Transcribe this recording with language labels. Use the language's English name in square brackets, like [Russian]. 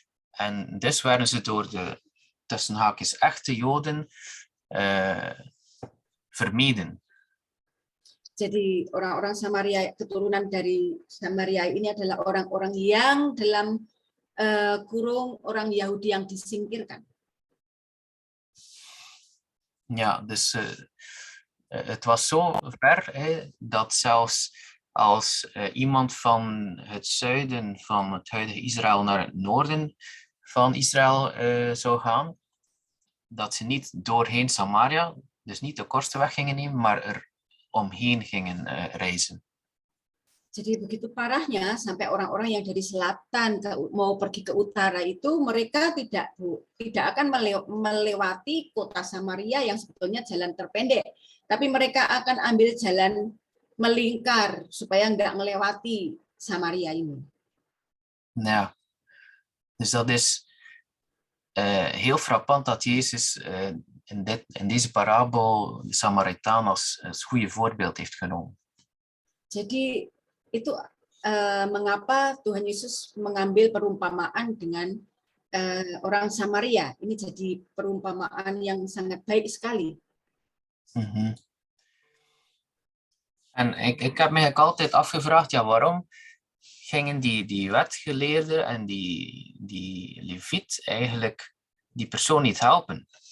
[Dutch] En dus werden ze door de tussen haakjes echte Joden vermeden. [Indonesian] Jadi orang-orang Samaria, keturunan dari Samaria ini adalah orang-orang yang dalam kurung orang Yahudi yang disingkirkan. [Dutch] Ja, dus het was zo ver dat zelfs als iemand van het zuiden van het huidige Israël naar het noorden van Israël zou gaan, dat ze niet doorheen Samaria, dus niet de kortste weg gingen nemen, maar er omheen gingen reizen. [Indonesian] Jadi begitu parahnya sampai orang-orang yang dari selatan mau pergi ke utara itu mereka tidak akan melewati kota Samaria yang sebetulnya jalan terpendek, tapi mereka akan ambil jalan melingkar supaya nggak melewati Samaria ini. [Dutch] Ja, dus dat is heel frappant dat Jezus in deze parabel de Samaritaan als goede voorbeeld heeft genomen. [Indonesian] Jadi itu mengapa Tuhan Yesus mengambil perumpamaan dengan orang Samaria. Ini jadi perumpamaan yang sangat baik sekali. Mm-hmm. [Dutch] En ik heb me altijd afgevraagd, ja, waarom gingen die wetgeleerden en die leviet eigenlijk die persoon niet helpen?